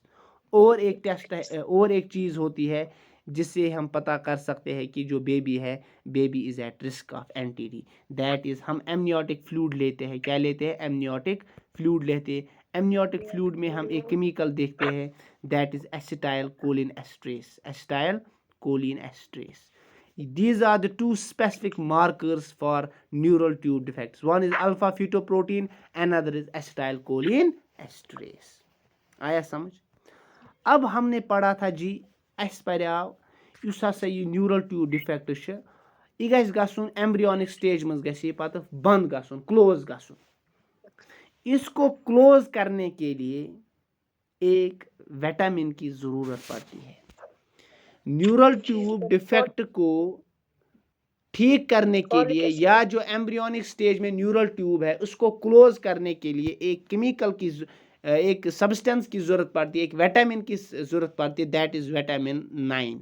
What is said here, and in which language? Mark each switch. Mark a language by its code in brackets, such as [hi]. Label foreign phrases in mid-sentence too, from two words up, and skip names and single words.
[hi] और एक टेस्ट है, और एक चीज़ होती है जिससे हम पता कर सकते हैं कि जो बेबी है, [en] baby is at risk of NTD, that is [hi] हम [en] amniotic fluid [hi] लेते हैं। क्या लेते हैं? [en] amniotic fluid [hi] लेते हैं। [en] amniotic fluid [hi] में हम एक केमिकल देखते हैं [en] that is acetylcholine esterase, acetylcholine esterase, [hi] एसिटाइल कोलिन एस्ट्रेस। [en] These are the two specific markers for neural tube defects. One is alpha fetoprotein, another is acetylcholine esterase. [hi] आया समझ? अब हमने पढ़ा था जी, [ks] अस पढ़ाव युस हसा ये [en] neural tube defect [ks] छ, यह गस गसुन [en] embryonic stage [ks] मज गस ये पत बंद गसुन, क्लोज गसुन। [hi] इसको क्लोज करने के लिए एक विटामिन की ज़रूरत पड़ती है। [en] neural tube defect [hi] को ठीक करने के लिए, या जो [en] embryonic stage [hi] में [en] neural tube [hi] है उसको क्लोज करने के लिए एक केमिकल की, एक सब्सटेंस की ज़रूरत पड़ती है, एक विटामिन की ज़रूरत पड़ती है, [en] that is vitamin [hi] 9।